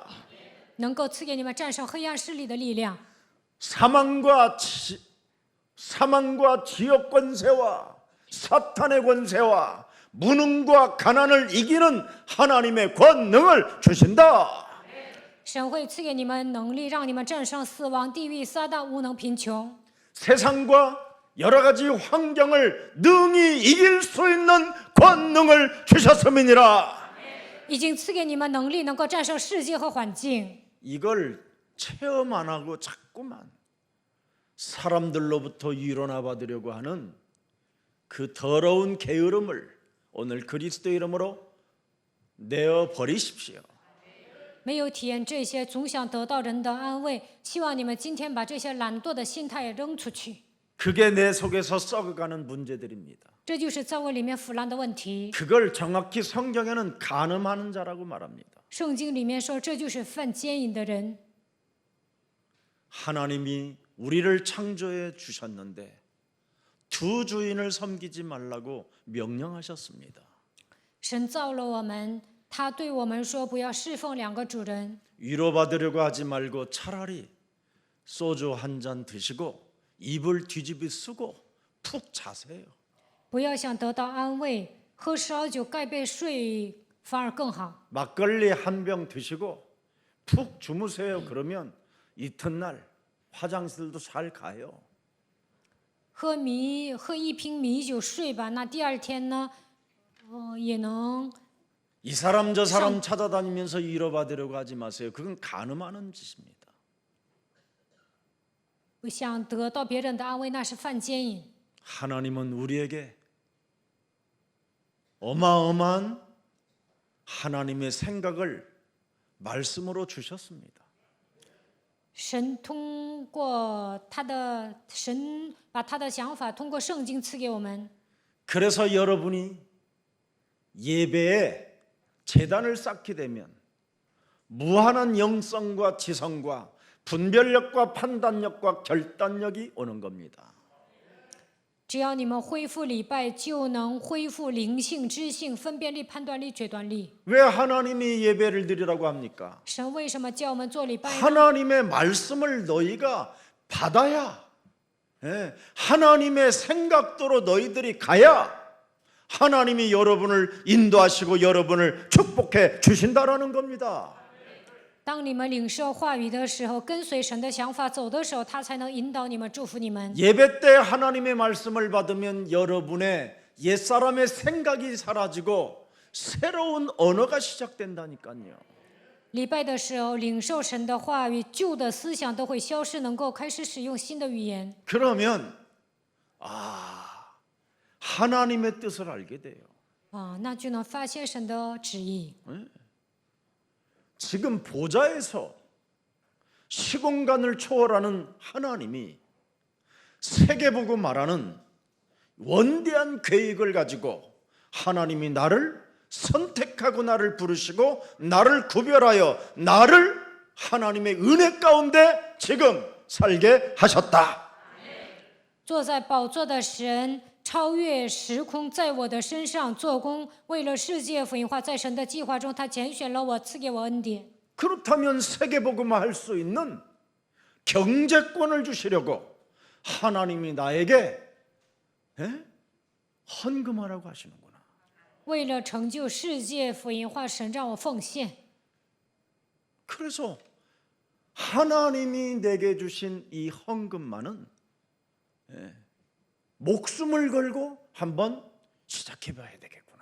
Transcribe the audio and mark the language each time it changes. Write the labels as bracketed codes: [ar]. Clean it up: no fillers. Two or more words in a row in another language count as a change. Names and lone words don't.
[zh] 能够赐给你们战胜黑暗势力的力量。 [ko] 사망과 지역 권세와 사탄의 권세와 무능과 가난을 이기는 하나님의 권능을 주신다. [zh] 神会赐给你们能力，让你们战胜死亡、地狱、撒旦、无能、贫穷。 [ko] 세상과 여러 가지 환경을 능히 이길 수 있는 권능을 주셨음이니라. [zh] 已经赐给你们能力，能够战胜世界和环境。 [ko] 이걸 체험 안 하고 자꾸만 사람들로부터 위로나 받으려고 하는 그 더러운 게으름을 오늘 그리스도 이름으로 내어 버리십시오. [zh] 没有体验这些，总想得到人的安慰。希望你们今天把这些懒惰的心态也扔出去。 [ko] 그게 내 속에서 썩어가는 문제들입니다. [zh] 这就是在我里面腐烂的问题。 [ko] 그걸 정확히 성경에는 간음하는 자라고 말합니다. [zh] 圣经里面说，这就是犯奸淫的人。 [ko] 하나님이 우리를 창조해 주셨는데 두 주인을 섬기지 말라고 명령하셨습니다. [zh] 神造了我们，他对我们说，不要侍奉两个主人。 [ko] 위로받으려고 하지 말고 차라리 소주 한 잔 드시고 이불 뒤집이 쓰고 푹 자세요. 不要想得到安慰，喝烧酒盖被睡反而更好。 막걸리 한 병 드시고 푹 주무세요. 그러면 이튿날 화장실도 잘 가요. [zh] 喝一瓶米酒睡吧，那第二天呢，也能。 [ko] 이 사람 저 사람 찾아다니면서 위로받으려고 하지 마세요. 그건 간음하는 짓입니다. [zh] 不想得到别人的安慰，那是犯奸淫。 [ko] 하나님은 우리에게 어마어마한 하나님의 생각을 말씀으로 주셨습니다. [zh] 神通过神把他的想法通过圣经赐给我们。 [ko] 그래서 여러분이 예배에 제단을 쌓게 되면 무한한 영성과 지성과 분별력과 판단력과 결단력이 오는 겁니다. [zh] 只要你们恢复礼拜，就能恢复灵性、知性、分辨力、判断力、决断力。 [ko] 왜 하나님이 예배를 드리라고 합니까? [zh] 神为什么叫我们做礼拜呢？ [ko] 하나님의 말씀을 너희가 받아야, 하나님의 생각대로 너희들이 가야 하나님이 여러분을 인도하시고 여러분을 축복해 주신다라는 겁니다. [zh] 当你们领受话语的时候，跟随神的想法走的时候，他才能引导你们、祝福你们。 [ko] 예배 때 하나님의 말씀을 받으면 여러분의 옛사람의 생각이 사라지고 새로운 언어가 시작된다니까요. [zh] 礼拜的时候，领受神的话语，旧的思想都会消失，能够开始使用新的语言。 [ko] 그러면 하나님의 뜻을 알게 돼요. [zh] 那就能发现神的旨意。 [ko] 지금 보좌에서 시공간을 초월하는 하나님이 세계보고 말하는 원대한 계획을 가지고 하나님이 나를 선택하고 나를 부르시고 나를 구별하여 나를 하나님의 은혜 가운데 지금 살게 하셨다. [zh] 坐在宝座的神超越时空，在我的身上做工，为了世界福音化，在神的计划中，他拣选了我，赐给我恩典。 [ko] 그렇다면 세계복음화 할 수 있는 경제권을 주시려고 하나님이 나에게 헌금하라고 하시는구나. [zh] 为了成就世界福音化，神让我奉献。 [ko] 그래서 하나님이 내게 주신 이 헌금만은 목숨을 걸고 한번 시작해봐야 되겠구나.